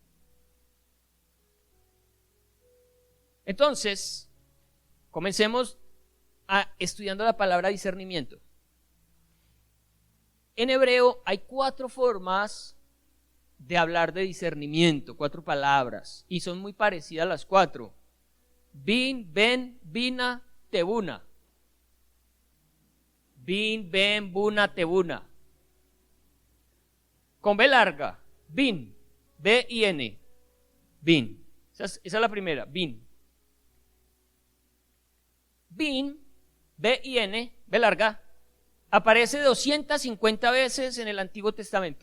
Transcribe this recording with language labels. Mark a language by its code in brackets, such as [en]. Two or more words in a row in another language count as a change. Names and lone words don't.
[es] Entonces, comencemos estudiando la palabra discernimiento. En hebreo hay 4 formas de hablar de discernimiento, 4 palabras, y son muy parecidas las 4. [he] Bin, ben, bina, tebuna. Bin, ben, buna, tebuna. [es] Con B larga, bin, B-I-N, bin. Esa es la primera, bin. Bin, B-I-N, B larga, aparece 250 veces en el Antiguo Testamento.